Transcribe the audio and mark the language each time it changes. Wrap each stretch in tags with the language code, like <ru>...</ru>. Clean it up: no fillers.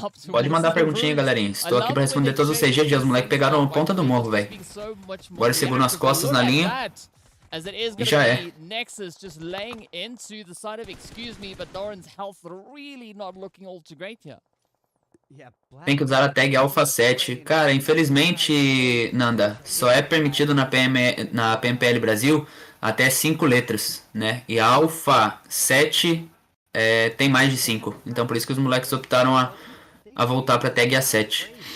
<pt>Pode mandar perguntinha aí, galerinha. Estou aqui pra responder todos os CG. Os moleques pegaram a ponta do morro, velho. Agora seguram as costas na linha. E já é.</pt> <en>Nexus just laying into the side of excuse me, but Doran's health really not looking all too great here.</en> <pt>Tem que usar a tag Alpha 7. Cara, infelizmente, Nanda, só é permitido na PMPL Brasil até 5 letras, né? E a Alpha 7 tem mais de 5. Então por isso que os moleques optaram a voltar pra tag A7.</pt>